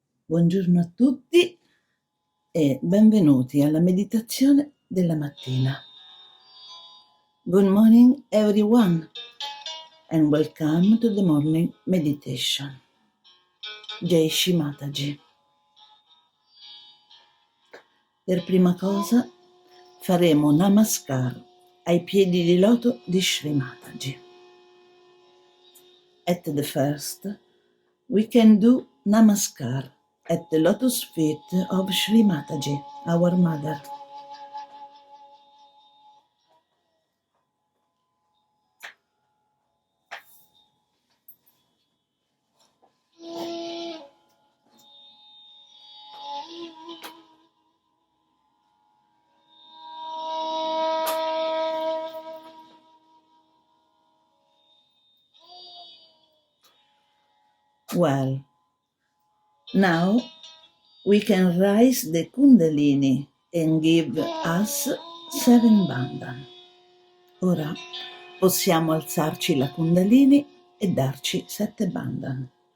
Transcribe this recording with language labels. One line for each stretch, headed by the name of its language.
Italian: Buongiorno a tutti e benvenuti alla meditazione della mattina.
English: Good morning everyone and welcome to the morning meditation.
Hindi: Jai Shri Mataji.
Italian: Per prima cosa faremo namaskar ai piedi di loto di Shri Mataji.
English: At the first, we can do namaskar at the lotus feet of Shri Mataji, our mother. Well, now we can raise the Kundalini and give us 7 bandhan.
Italian: Ora possiamo alzarci la Kundalini e darci 7 bandhan.